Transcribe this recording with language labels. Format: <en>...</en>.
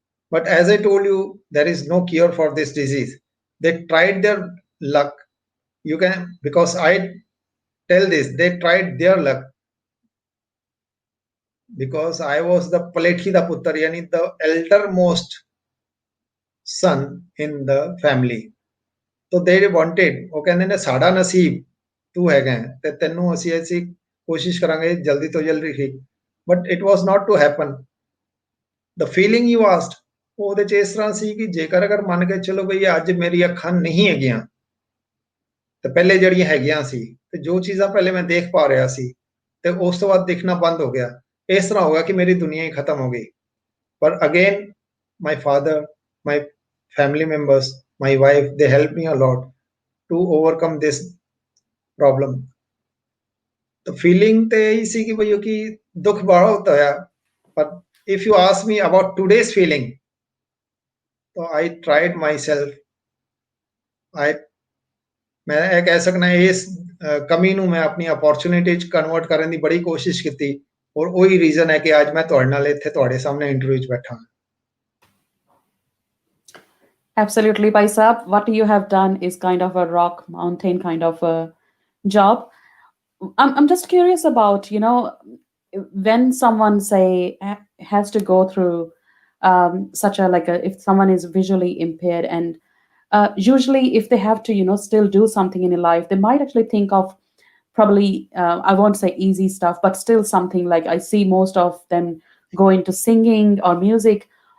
<en>But as I told you, there is no cure for this disease. They tried their luck. You can, because I tell this, they tried their luck because I was the Paletki da Puttar, yani the eldermost son in the family. So they wanted,</en> <pa>ਉਹ ਕਹਿੰਦੇ ਨੇ ਸਾਡਾ ਨਸੀਬ ਤੂੰ ਹੈਗਾ ਹੈ, ਤੇ ਤੈਨੂੰ ਅਸੀਂ ਕੋਸ਼ਿਸ਼ ਕਰਾਂਗੇ ਜਲਦੀ ਤੋਂ ਜਲਦੀ ਠੀਕ.</pa> <en>But it was not to happen. The feeling you asked,</en> <pa>ਉਹਦੇ ਚ ਇਸ ਤਰ੍ਹਾਂ ਸੀ ਕਿ ਜੇਕਰ ਅਗਰ ਮੰਨ ਕੇ ਚਲੋ ਬਈ ਅੱਜ ਮੇਰੀ ਅੱਖਾਂ ਨਹੀਂ ਹੈਗੀਆਂ ਤੇ ਪਹਿਲੇ ਜਿਹੜੀਆਂ ਹੈਗੀਆਂ ਸੀ ਤੇ ਜੋ ਚੀਜ਼ਾਂ ਪਹਿਲੇ ਮੈਂ ਦੇਖ ਪਾ ਰਿਹਾ ਸੀ ਤੇ ਉਸ ਤੋਂ ਬਾਅਦ ਦਿਖਣਾ ਬੰਦ ਹੋ ਗਿਆ, ਇਸ ਤਰ੍ਹਾਂ ਹੋਗਾ ਕਿ ਮੇਰੀ ਦੁਨੀਆ ਹੀ ਖਤਮ ਹੋ ਗਈ. ਪਰ again</pa> <en>my father, my family members, my wife, they helped me a lot to overcome this problem. The feeling</en> <pa>ਤੇ ਇਹੀ ਸੀ ਕਿ ਭਈਓ ਕਿ ਦੁੱਖ ਬਹੁਤ ਹੋਇਆ.</pa> <en>But if you ask me about today's feeling, so I tried myself.</en> <pa>ਮੈਂ ਇਹ ਕਹਿ ਸਕਦਾ ਇਸ ਕਮੀ ਨੂੰ ਮੈਂ ਆਪਣੀ ਅਪੋਰਚੁਨਿਟੀ ਚ ਕਨਵਰਟ ਕਰਨ ਦੀ ਬੜੀ ਕੋਸ਼ਿਸ਼ ਕੀਤੀ ਔਰ ਉਹੀ ਰੀਜ਼ਨ ਹੈ ਕਿ ਅੱਜ ਮੈਂ ਤੁਹਾਡੇ ਨਾਲ ਇੱਥੇ ਤੁਹਾਡੇ ਸਾਹਮਣੇ ਇੰਟਰਵਿਊ ਚ ਬੈਠਾ ਹਾਂ.</pa> <en>Absolutely, Bhai Saab. What you have done is kind of a rock mountain kind of a job. I'm just curious about, when someone has to go through such if someone is visually impaired, and usually if they have to, still do something in their life, they might actually think of probably, I won't say easy stuff, but still something like I see most of them go into singing or music.</en>